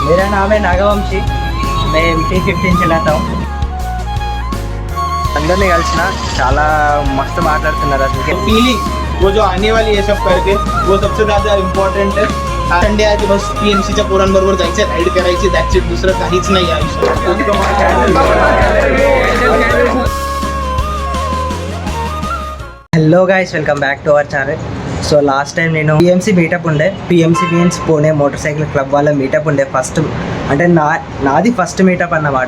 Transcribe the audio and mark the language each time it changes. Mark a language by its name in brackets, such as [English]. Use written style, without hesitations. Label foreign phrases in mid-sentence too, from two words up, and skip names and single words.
[Hindi] मेरा नाम है नागवंशी, मैं MT-15 चलाता हूँ। [Telugu] అందరినీ కలిసిన చాలా మస్తు మాట్లాడుతున్నారు అసలు [Hindi] फीलिंग वो जो आने वाली है सब करके वो सबसे ज़्यादा इम्पॉर्टंट है. [Marathi] संडे आहे की बस PMCच्या पोरांबरोबर जायचं, राईड करायची, [English] That's it. [Marathi] दुसरं काहीच नाही आयुष्यात. [English] Hello guys, welcome back to our channel. [Telugu] సో [English] last time [Telugu] నేను PMC మీటప్ ఉండే, [English] PMC means Pune Motor Cycle Club [Telugu] వాళ్ళ మీటప్ ఉండే. ఫస్ట్ అంటే నాది [English] first meetup [Telugu] అన్నమాట.